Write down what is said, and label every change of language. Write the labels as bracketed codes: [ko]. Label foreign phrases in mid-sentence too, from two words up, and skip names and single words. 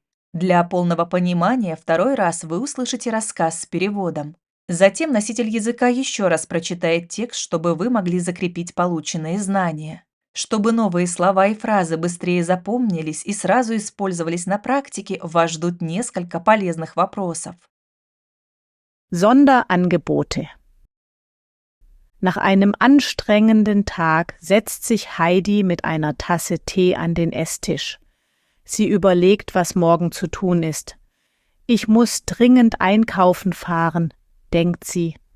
[ru] Для полного понимания второй раз вы услышите рассказ с переводом. Затем носитель языка еще раз прочитает текст, чтобы вы могли закрепить полученные знания. Чтобы новые слова и фразы быстрее запомнились и сразу использовались на практике, вас ждут несколько полезных вопросов. [de] Sonderangebote. Nach einem anstrengenden Tag setzt sich Heidi mit einer Tasse Tee an den Esstisch. Sie überlegt, was morgen zu tun ist. Ich muss dringend einkaufen fahren, denkt sie.